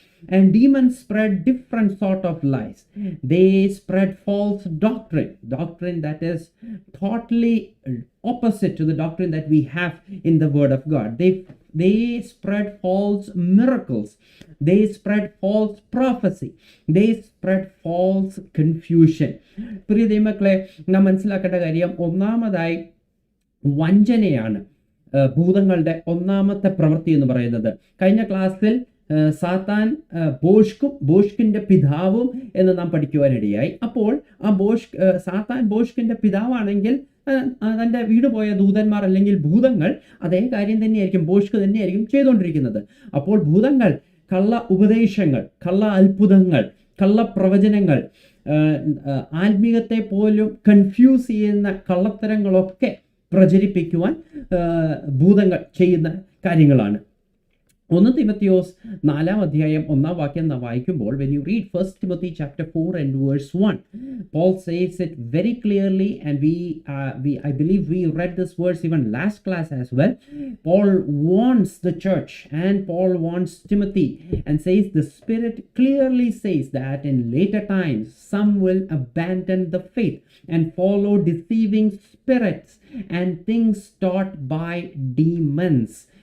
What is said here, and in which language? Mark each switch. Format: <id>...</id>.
<en>And demons spread different sort of lies. They spread false doctrine that is totally opposite to the doctrine that we have in the word of God. They spread false miracles. They spread false prophecy. They spread false confusion.</en> <ml>പ്രിയ ദൈവമക്കളെ, നാം മനസ്സിലാക്കേണ്ട കാര്യം ഒന്നാമതായി വഞ്ചനയാണ് ഭൂതങ്ങളുടെ ഒന്നാമത്തെ പ്രവൃത്തി എന്ന് പറയുന്നത്. കഴിഞ്ഞ ക്ലാസ്സിൽ സാത്താൻ ബോഷ്കിന്റെ പിതാവും എന്ന് നാം പഠിക്കുവാനിടയായി. അപ്പോൾ സാത്താൻ ബോഷ്കിന്റെ പിതാവാണെങ്കിൽ തൻ്റെ വീട് പോയ ദൂതന്മാർ അല്ലെങ്കിൽ ഭൂതങ്ങൾ അതേ കാര്യം തന്നെയായിരിക്കും, ബോഷ്ക്ക് തന്നെയായിരിക്കും ചെയ്തുകൊണ്ടിരിക്കുന്നത്. അപ്പോൾ ഭൂതങ്ങൾ കള്ള ഉപദേശങ്ങൾ, കള്ള അത്ഭുതങ്ങൾ, കള്ള പ്രവചനങ്ങൾ, ആത്മീയത്തെ പോലും കൺഫ്യൂസ് ചെയ്യുന്ന കള്ളത്തരങ്ങളൊക്കെ പ്രചരിപ്പിക്കുവാൻ ഭൂതങ്ങൾ ചെയ്യുന്ന കാര്യങ്ങളാണ്. 1 തിമോത്തിയോസ് 4 അധ്യായം 1 വാക്യം നാം വായിക്കുമ്പോൾ,</ml> <en>when you read 1 Timothy chapter 4 and verse 1, Paul says it very clearly, and I believe we read this verse even last class as well. Paul warns the church and Paul warns Timothy and says the Spirit clearly says that in later times some will abandon the faith and follow deceiving spirits and things taught by demons.</en>